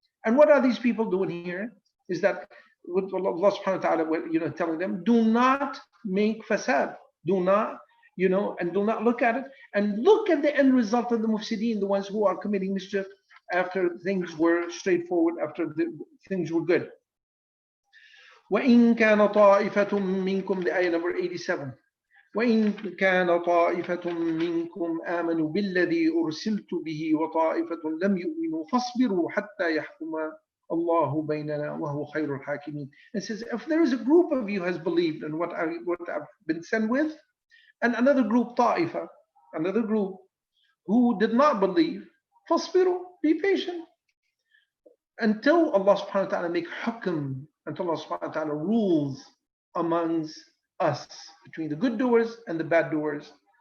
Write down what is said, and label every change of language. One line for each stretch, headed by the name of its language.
English: And what are these people doing here? Is that what Allah subhanahu wa ta'ala telling them, do not make fasad, do not, and do not look at it, and look at the end result of the mufsideen, the ones who are committing mischief after things were straightforward, after things were good.
Arabic: وَإِن كَانَ طَائِفَةٌ مِّنكُمْ,
English: the ayah number 87.
Arabic: وإن كان طائفة منكم آمنوا بالذي أرسلت به وطائفة لم يؤمنوا فاصبروا حتى يحكم الله بيننا وهو خير الحاكمين.
English: It says, if there is a group of you has believed in what I've been sent with, and another group,
Arabic: طائفة,
English: another group who did not believe,
Arabic: فاصبروا,
English: be patient until Allah subhanahu wa ta'ala make hukm, until Allah subhanahu wa ta'ala rules amongst us, between the good doers and the bad doers.